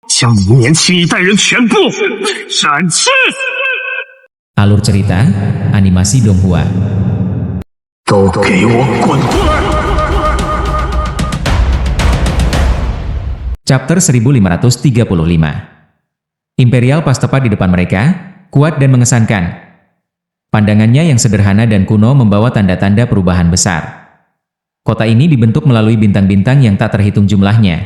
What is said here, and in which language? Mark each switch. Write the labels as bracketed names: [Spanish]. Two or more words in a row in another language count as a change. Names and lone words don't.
[Chinese] 将你们年轻一代人全部斩去。 [Indonesian] Alur cerita, animasi Donghua. [Chinese] 都给我滚出来！ [Indonesian] Chapter 1535. Imperial pas tepat di depan mereka, kuat dan mengesankan. Pandangannya yang sederhana dan kuno membawa tanda-tanda perubahan besar. Kota ini dibentuk melalui bintang-bintang yang tak terhitung jumlahnya.